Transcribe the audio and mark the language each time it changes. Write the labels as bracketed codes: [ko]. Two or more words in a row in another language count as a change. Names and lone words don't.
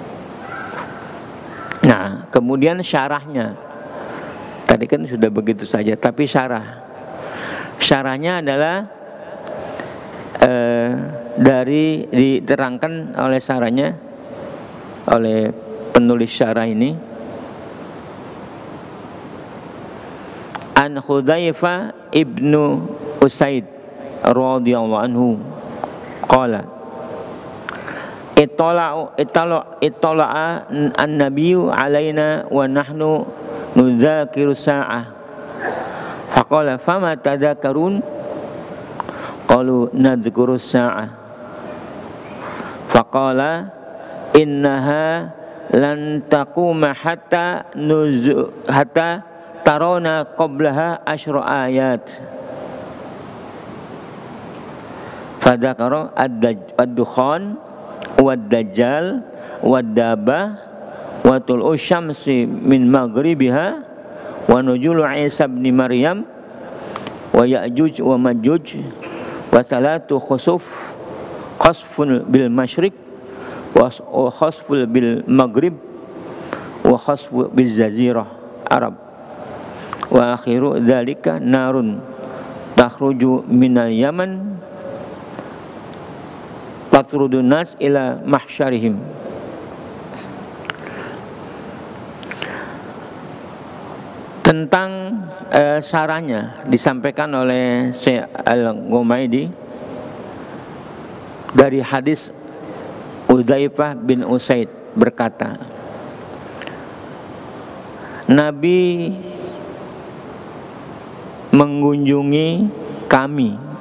[id] Nah, kemudian syarahnya, tadi kan sudah begitu saja, tapi syarahnya adalah diterangkan oleh syarahnya, oleh penulis syarah ini, [ar] عن حذيفة بن أسيد رضي الله عنه قال اطلع النبي علينا ونحن نتذاكر الساعة فقال فما تذاكرون قالوا نذكر الساعة فقال إنها لن تقوم حتى ترون قبلها عشر آيات فذكر الدخان والدجال والدابة وطلوع الشمس من مغربها ونزول عيسى ابن مريم ويأجوج ومأجوج وثلاثة خسوف بالمشرق وخسوف بالمغرب وخسوف بجزيرة العرب وآخر ذلك نار تخرج من اليمن تطرد الناس إلى محشرهم. [id] Tentang syarahnya disampaikan oleh Syekh Al-Ghumaidi dari hadis Hudzaifah bin Usaid berkata, Nabi mengunjungi kami.